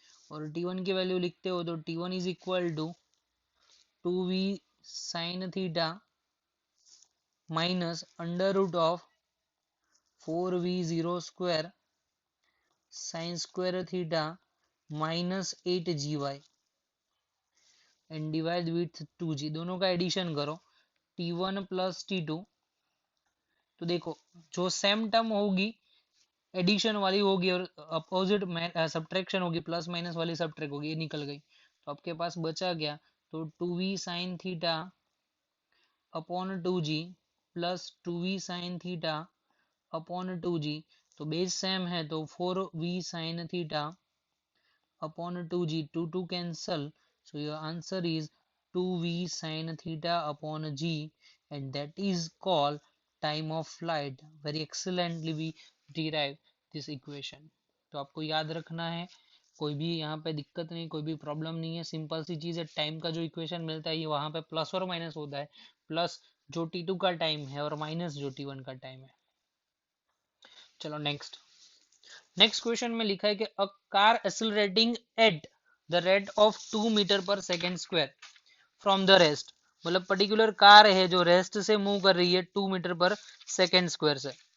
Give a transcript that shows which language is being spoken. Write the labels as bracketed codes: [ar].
[hi] और t1 की value लिखते हो तो t1 is equal to 2v sine theta minus under root of 4v0 square sine square theta minus 8gy and divide with 2g, दोनों का addition करो, t1 plus t2। तो देखो जो सेम टर्म होगी एडिशन वाली होगी और अपोजिट सब्ट्रैक्शन होगी, प्लस माइनस वाली सब्ट्रैक्ट होगी, ये निकल गई। तो आपके पास बचा गया तो 2v sine theta upon 2g plus 2v sine theta upon 2g, तो बेस सेम है तो 4v sine theta upon 2g, 2 cancel, [en] so your answer is 2v sin theta upon g, and that is called time of flight। very excellently we derive this equation। [hi] तो आपको याद रखना है, कोई भी यहाँ पे दिक्कत नहीं, कोई भी प्रॉब्लम नहीं है, सिंपल सी चीज है। टाइम का जो इक्वेशन मिलता है ये वहां पे प्लस और माइनस होता है, प्लस जो t2 का टाइम है और माइनस जो t1 का टाइम है। चलो नेक्स्ट क्वेश्चन में लिखा है कि [en] a car accelerating at the rate of 2 metre per second square from the rest, [hi] मतलब पर्टिकुलर कार है जो रेस्ट से मूव कर रही है 2 मीटर पर सेकेंड स्क्वायर से।